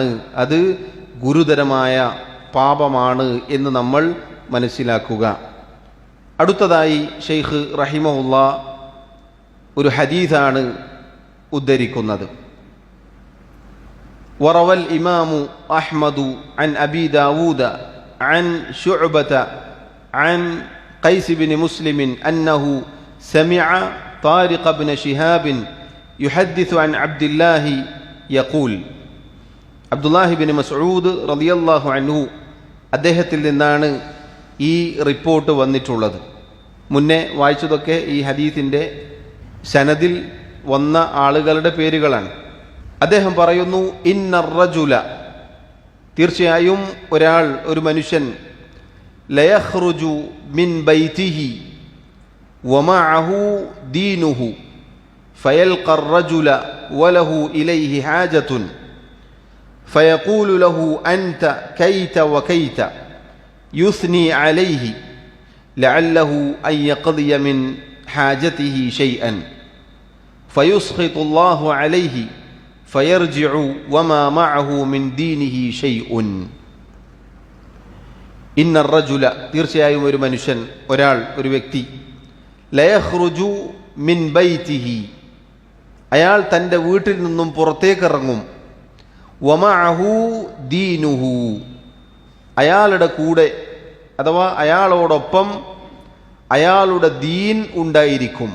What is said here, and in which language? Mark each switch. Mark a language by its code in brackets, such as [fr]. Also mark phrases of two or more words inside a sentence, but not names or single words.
[ml] അത് ഗുരുതരമായ പാപമാണ് എന്ന് നമ്മൾ മനസ്സിലാക്കുക. അടുത്തതായി ഷെയ്ഖ് റഹിമഹുല്ലാ ഒരു ഹദീസാണ് ഉദ്ധരിക്കുന്നത്. [ar] وروى الإمام أحمد عن أبي داود عن شعبة عن قيس بن مسلم أنه سمع طارق بن شهاب يحدث عن عبد الله يقول, [ml] അബ്ദുല്ലാഹി ബിൻ മസ്ഊദ് [ar] رضي الله عنه [ml] അദ്ദേഹത്തിൽ നിന്നാണ് ഈ റിപ്പോർട്ട് വന്നിട്ടുള്ളത്. മുന്നേ വായിച്ചതൊക്കെ ഈ ഹദീസിൻ്റെ സനദിൽ വന്ന ആളുകളുടെ പേരുകളാണ്. അദ്ദേഹം പറയുന്നു, [ar] إن الرجل, [ml] തീർച്ചയായും ഒരാൾ, ഒരു മനുഷ്യൻ, [ar] ليخرج من بيته ومعه دينه فيلقى الرجل وله إليه حاجة فيقول له أنت كيت وكيت يثني عليه لعله أن يقضي من حاجته شيئا فيسخط الله عليه فيرجع وما معه من دينه شيء. إن الرجل, [ml] തീർച്ചയായും ഒരു മനുഷ്യൻ, ഒരാൾ, ഒരു വ്യക്തി, [ar] ليخرج من بيته, [ml] അയാൾ തൻ്റെ വീട്ടിൽ നിന്നും പുറത്തേക്കിറങ്ങും, [ar] ومعه دينه, [ml] അയാളുടെ കൂടെ അഥവാ അയാളോടൊപ്പം അയാളുടെ ദീൻ ഉണ്ടായിരിക്കും.